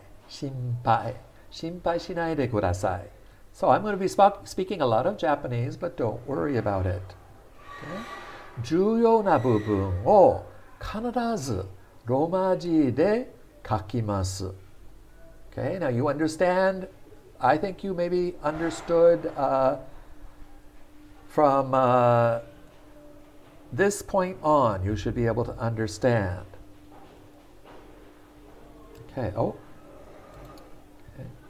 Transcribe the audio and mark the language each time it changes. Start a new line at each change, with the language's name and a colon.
English: Shinpai.
Japanese: Shinpai shinai de kudasai.
English: So I'm going to be speaking a lot of Japanese, but don't worry about it. Okay?
Japanese: 重要な部分を必ずローマ字で書きます。
English: Okay, now you understand, I think you maybe understood from this point on, you should be able to understand. Okay, oh. Okay.